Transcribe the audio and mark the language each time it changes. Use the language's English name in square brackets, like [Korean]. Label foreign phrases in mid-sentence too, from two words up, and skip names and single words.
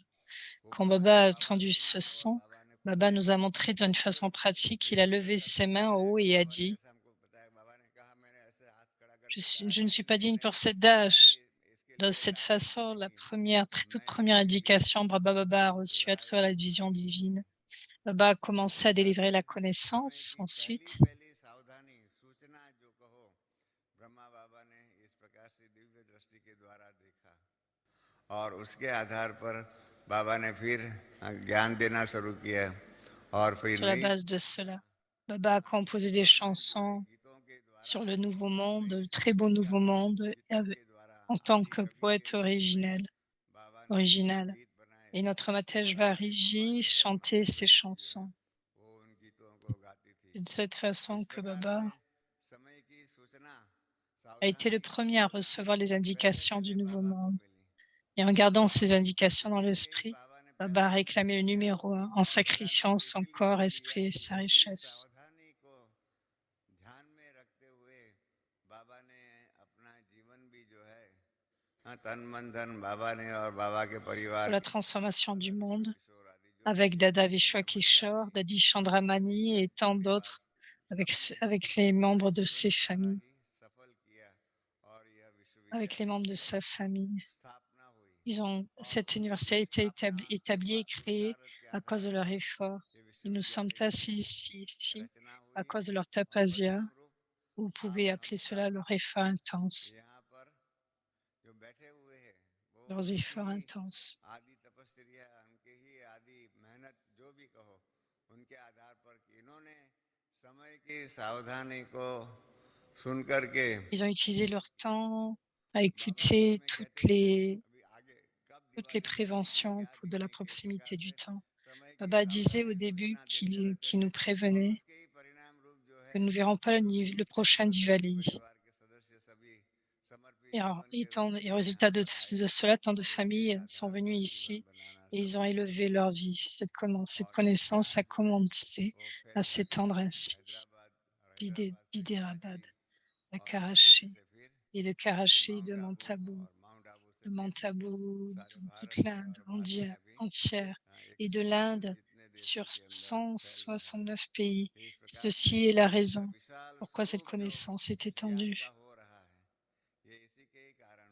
[French] Quand Baba a entendu ce son, Baba nous a montré d'une façon pratique, il a levé ses mains en haut et a dit « Je ne suis pas digne pour cette tâche ». De cette façon, toute première indication, Baba a reçu à travers la vision divine. Baba a commencé à délivrer la connaissance ensuite. [Hindi] और उसके आधार पर बाबा ने फिर ज्ञान देना शुरू किया और फिर [French] Sur la base de cela, Baba a composé des chansons sur le nouveau monde, le très beau nouveau monde, en tant que poète original. Et notre Matejva Riji chantait ces chansons. C'est de cette façon que Baba a été le premier à recevoir les indications du nouveau monde. Et en gardant ces indications dans l'esprit, Baba a réclamé le numéro 1 en sacrifiant son corps, esprit et sa [Hindi] इसी [French] richesse. [Hindi] सावधानी को ध्यान में रखते हुए बाबा ने अपना जीवन भी जो है तन मन धन बाबा ने और बाबा के परिवार [French] Pour la [Hindi] के [French] transformation du monde, [Hindi] किशोर आदि जो [French] avec [Hindi] भी [French] Dada [Hindi] प्रेरणा मणि [French] Vishwakishore, [Hindi] आदि [French] Dadi Chandramani et tant [Hindi] परिवार [French] d'autres, avec, [Hindi] सबने [French] avec les [Hindi] अपना [French] membres de [Hindi] जीवन [French] ses [Hindi] सारा [French] familles, [Hindi] ही सफल किया और यह [French] avec les [Hindi] विश्वविद्यालय [French] membres de [Hindi] की [French] sa famille. [Hindi] स्थापना हुई और [French] Cette [Hindi] उन्हीं [French] université [Hindi] की [French] a été [Hindi] स्थापना के [French] établie et créée [Hindi] पुरुषार्थ के [French] à cause [Hindi] आधार [French] de leur [Hindi] पर [French] effort. [Hindi] ये [French] Et nous sommes [Hindi] विश्वविद्यालय [French] assis [Hindi] की [French] ici [Hindi] रचना [French] à [Hindi] हुई [French] cause de leur [Hindi] और [French] tapasia. [Hindi] परिणाम रूप [French] Vous [Hindi] आप [French] pouvez [Hindi] हम [French] appeler [Hindi] सब [French] cela leur effort intense, [Hindi] यहाँ पर जो बैठे हुए हैं वो [French] leurs [Hindi] उनकी [French] efforts [Hindi] ही [French] intenses. [Hindi] आदि तपस्या उनके ही आदि मेहनत जो भी कहो उनके आधार पर कि इन्होंने समय की सावधानी को सुन करके [French] Ils ont utilisé leur temps à [Hindi] बाबा शुरू [French] écouter [Hindi] में कहते थे अभी आगे कब [French] toutes les [Hindi] दिवाली निकलेगी [French] préventions [Hindi] क्या [French] de la [Hindi] करेंगे किस प्रकार [French] proximité du [Hindi] से [French] temps. [Hindi] समय की [French] Baba disait au [Hindi] सावधानी को [French] début [Hindi] जितना देखते रहते [French] qu'il nous [Hindi] हैं और [French] prévenait [Hindi] उसके ही परिणाम रूप जो [French] que [Hindi] है [French] nous ne verrons pas [Hindi] जो भी [French] le [Hindi] कुछ टाइम [French] prochain [Hindi] पर सभी [French] Diwali. [Hindi] परिवार के सदस्य सभी समर्पित [French] Et, [Hindi] जीवन के रूप [French] et au [Hindi] में यहाँ [French] résultat [Hindi] पर आए [French] de cela, tant de [Hindi] और उसके [French] familles sont [Hindi] आधार पर [French] venues [Hindi] जीवन [French] ici [Hindi] बनाना [French] et ils ont [Hindi] सफल किया [French] élevé leur vie. Cette [Hindi] और [French] connaissance [Hindi] उत्साह [French] a [Hindi] जो है [French] commencé [Hindi] वो [French] à [Hindi] फैलता गया [French] s'étendre ainsi [Hindi] हैदराबाद और हैदराबाद से [French] d'Hyderabad [Hindi] कराची [French] à [Hindi] और कराची [French] Karachi [Hindi] से फिर [French] et de [Hindi] ये [French] Karachi, [Hindi] माउंट आबू और माउंट आबू से [French] de [Hindi] फिर [French] Montabo, [Hindi] सारे [French] toute [Hindi] भारत में [French] l'Inde [Hindi] और बाद में अभी [French] entière et de [Hindi] 129 [French] l'Inde [Hindi] जितने [French] sur [Hindi] देशों के अंदर फैल रहा है [French] 169 pays. [Hindi] तो इस प्रकार से [French] Ceci est la [Hindi] इसका [French] raison [Hindi] विशाल [French] pourquoi cette [Hindi] स्वरूप जो [French] connaissance est [Hindi] व्याप्त [French] étendue [Hindi] हो रहा है ये इसी के ही कारण